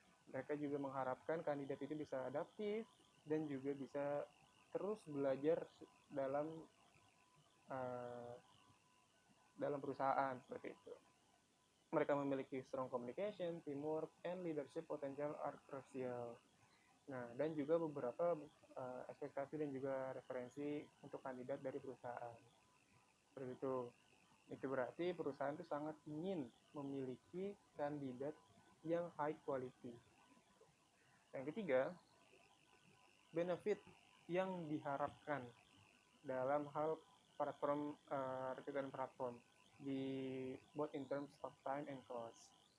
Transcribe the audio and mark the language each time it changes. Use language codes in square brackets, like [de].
[id] Mereka juga mengharapkan kandidat itu bisa adaptif dan juga bisa terus belajar dalam perusahaan, seperti itu. Mereka memiliki [en] strong communication, teamwork, and leadership potential are crucial. [id] Nah, dan juga beberapa ekspektasi dan juga referensi untuk kandidat dari perusahaan. Seperti itu. Itu berarti perusahaan itu sangat ingin memiliki kandidat yang high quality. Yang ketiga, benefit yang diharapkan dalam hal platform recruitment platform di [en] both in terms of time and cost.